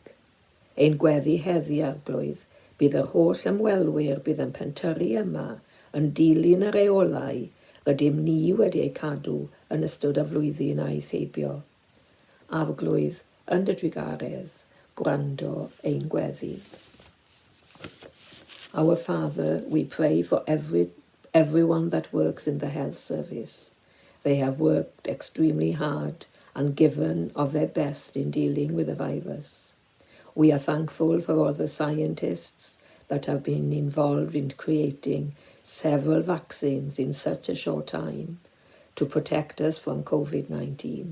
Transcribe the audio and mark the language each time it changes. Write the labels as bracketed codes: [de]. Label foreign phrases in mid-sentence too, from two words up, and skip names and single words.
[cy] Ein gweddi heddi arglwydd bydd yr holl ymwelwyr bydd yn pentyrru yma yn dilyn yr reolau rydym ni wedi eu cadw yn ystod y flwyddyn a'i theibio. Arglwydd yn dy drigaredd, gwrando ein gweddi. [en] Our Father, we pray for everyone that works in the health service. They have worked extremely hard and given of their best in dealing with the virus. We are thankful for all the scientists that have been involved in creating several vaccines in such a short time to protect us from COVID-19.